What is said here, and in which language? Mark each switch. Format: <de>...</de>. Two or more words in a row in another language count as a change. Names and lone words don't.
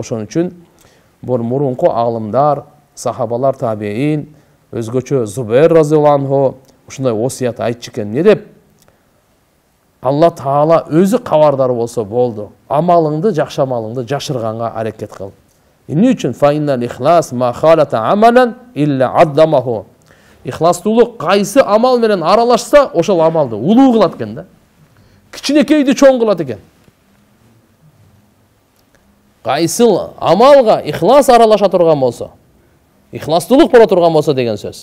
<ky>Ошон үчүн бул мурунку алымдар, сахабалар, табиин, өзгөчө Зубайр</ky> <ar>رضي الله عنه</ar> <ky>ушундай осуят айтчу экен. Не деп? Алла Таала өзү кабардар болсо болду. Амалыңды, жакшы амалыңды жашырганга аракет кыл. Эмне үчүн?</ky> <ar>فإن الإخلاص ما خالط عملا إلا عظمه.</ar> <ky>Ихластуулук кайсы амал менен аралашса, ошол амалды улуу кылат экен да. Кичинекейди чоң кылат экен. Кайсы амалга ихлас аралаша турган болсо, ихластуулук боло турган болсо деген сөз.</ky>